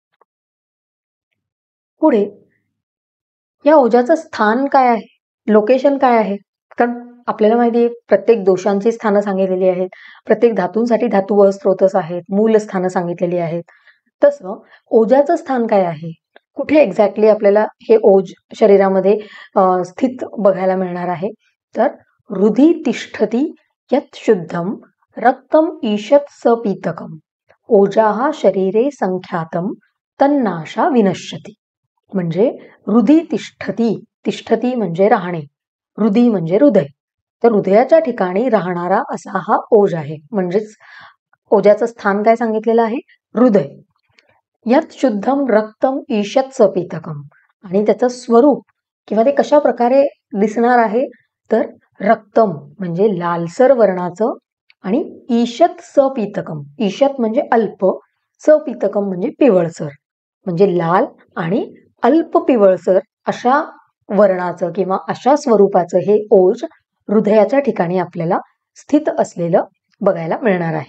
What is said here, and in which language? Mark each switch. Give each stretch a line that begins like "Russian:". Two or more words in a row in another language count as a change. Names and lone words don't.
Marathi: पुढे या ओजाचं स्थान काय आहे, लोकेशन काय आहे, कारण आपल्याला माहिती आहे प्रत्येक दोषांची स्थानं सांगितलेली आहेत, प्रत्येक धातूंसाठी धातू व स्त्रोतस आहेत, मूल स्थानं सांगितलेली आहेत. तसं ओजाचं स्थान काय आहे, कुठे एक्झॅक्टली आपल्याला हे ओज शरीरामध्ये स्थित बघायला मिळणार आहे?
Sanskrit: तर हृदि तिष्ठती यत् शुद्धम रक्तम ईशत सपीतकम ओजाहा शरीरे संख्यातम तन्नाशा विनश्यती.
Marathi: म्हणजे
Sanskrit: हृदि तिष्ठती,
Marathi: तिष्ठती म्हणजे राहणे, हृदि म्हणजे हृदय, तर हृदयाच्या ठिकाणी राहणारा असा हा ओज आहे. म्हणजेच ओजाचं स्थान काय सांगितलेलं आहे? हृदय. यात
Sanskrit: शुद्धम रक्तम ईशत सपीतकम,
Marathi: आणि त्याचं स्वरूप किंवा ते कशा प्रकारे दिसणार आहे? तर रक्तम म्हणजे लालसर वर्णाचं, आणि
Sanskrit: ईशत सपीतकम,
Marathi: ईशत म्हणजे अल्प, सपीतकम म्हणजे पिवळसर, म्हणजे लाल आणि अल्प पिवळसर अशा वर्णाचं किंवा अशा स्वरूपाचं हे ओज हृदयाच्या ठिकाणी आपल्याला स्थित असलेलं बघायला मिळणार आहे.